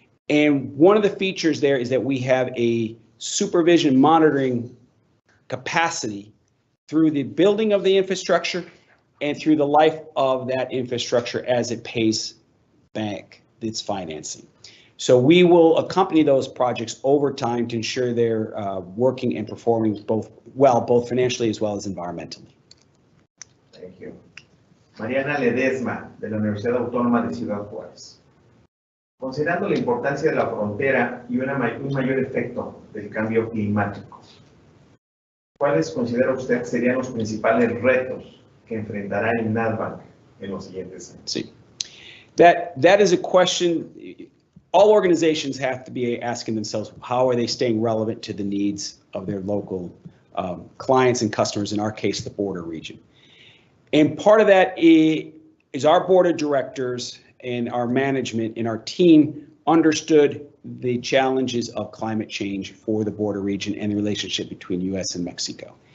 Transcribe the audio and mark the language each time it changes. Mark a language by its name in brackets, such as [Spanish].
[English] And one of the features there is that we have a supervision monitoring capacity through the building of the infrastructure and through the life of that infrastructure as it pays back its financing. So we will accompany those projects over time to ensure they're working and performing both financially as well as environmentally. Thank you. [Spanish] Mariana Ledesma, de la Universidad Autónoma de Ciudad Juárez. Considerando la importancia de la frontera y un mayor efecto del cambio climático, ¿cuáles considera usted serían los principales retos que enfrentará el NADBank en los siguientes años? Sí. [English] That is a question all organizations have to be asking themselves. How are they staying relevant to the needs of their local clients and customers, in our case, the border region? And part of that is our board of directors and our management and our team understood the challenges of climate change for the border region and the relationship between U.S. and Mexico.